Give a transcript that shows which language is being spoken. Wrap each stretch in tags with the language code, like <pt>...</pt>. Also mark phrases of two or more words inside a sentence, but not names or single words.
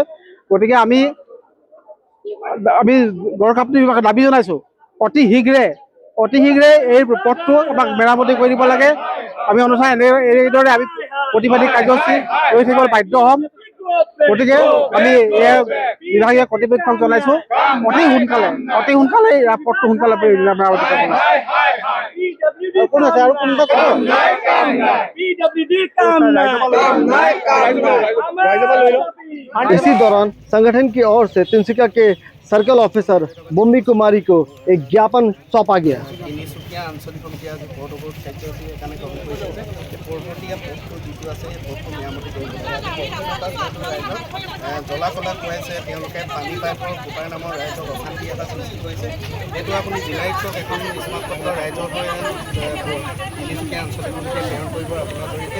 <as>গতিকে আমি গড়কাপ্তানি বিভাগত দাবী জনাইছোঁ, অতি শীঘ্ৰে এই পথটো আমাক মেৰামতি কৰি দিব লাগে। আমি অনুসাৰে এইদৰে আমি প্ৰতিবাদী কাৰ্যসূচী লৈ থাকিব বাধ্য হ'ম। গতিকে আমি বিভাগীয় কৰ্তৃপক্ষক জনাইছোঁ, অতি সোনকালে এই পথটো সোনকালে মেৰামতি কৰিব।</as> <hi>इसी दौरान संगठन की ओर से तिनसुकिया के सर्कल ऑफिसर बुम्बी कुमारी को एक ज्ञापन सौंपा गया।</hi> <as>তিনিচুকীয়া আঞ্চলিক সমিতিয়ে আজি পথ অৱৰোধ কাৰ্যসূচী সেইকাৰণে গ্ৰহণ কৰিছে যে পৰ্বতীয়া পথটো যিটো আছে এই পথটো মেৰামতি কৰিব লাগে। ৰাইজক জ্বলা কলা খুৱাইছে, তেওঁলোকে পানী পাইপৰ ফুটাৰ নামৰ ৰাইজক অশান্তি এটা সৃষ্টি কৰিছে। এইটো আপুনি জিলায়ুক্তক এখন স্মাৰক পত্ৰ ৰাইজৰ হৈ তিনিচুকীয়া আঞ্চলিক সমিতিয়ে প্ৰেৰণ কৰিব আপোনাৰ জৰিয়তে।</as>